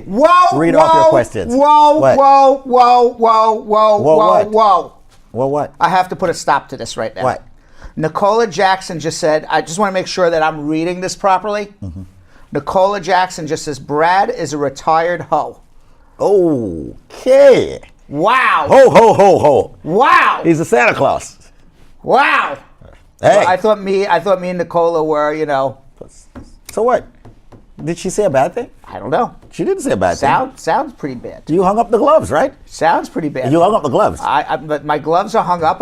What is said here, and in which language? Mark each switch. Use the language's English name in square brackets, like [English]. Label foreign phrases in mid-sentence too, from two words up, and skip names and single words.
[English] whoa, read whoa, off your questions. Whoa, What? whoa, whoa, whoa, whoa, whoa, what? whoa. Well, what? I have to put a stop to this right now. What? Nicola Jackson just said, I just want to make sure that I'm reading this properly. Nicola Jackson just says, Brad is a retired hoe. Okay. Wow. Ho, ho, ho, ho. Wow. He's a Santa Claus. Wow. Hey. I thought me and Nicola were, So what? Did she say a bad thing? I don't know. She didn't say a bad thing. Sounds pretty bad. You hung up the gloves, right? Sounds pretty bad. You hung up the gloves. But my gloves are hung up.